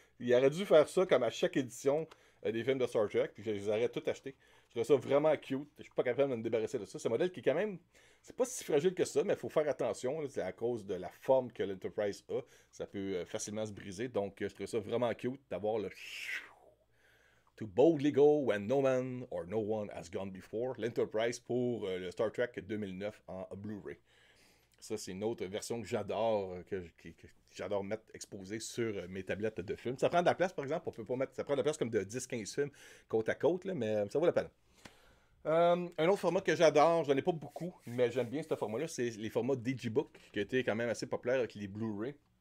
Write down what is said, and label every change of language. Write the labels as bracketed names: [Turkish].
[French] Il aurait dû faire ça comme à chaque édition des films de Star Trek, puis je les aurais tout achetés. Je trouve ça vraiment cute. Je suis pas capable de me débarrasser de ça. C'est un modèle qui est quand même. C'est pas si fragile que ça, mais il faut faire attention. C'est à cause de la forme que l'Enterprise a. Ça peut facilement se briser. Donc, je trouve ça vraiment cute d'avoir le. [English] To boldly go when no man or no one has gone before. [French] L'Enterprise pour le Star Trek 2009 en Blu-ray. Ça, c'est une autre version que j'adore, que j'adore mettre exposée sur mes tablettes de films. Ça prend de la place, par exemple. On peut pas mettre. Ça prend de la place comme de 10-15 films côte à côte, là, mais ça vaut la peine. Un autre format que j'adore, j'en ai pas beaucoup, mais j'aime bien ce format-là, c'est les formats Digibook, qui a été quand même assez populaire avec les Blu-ray.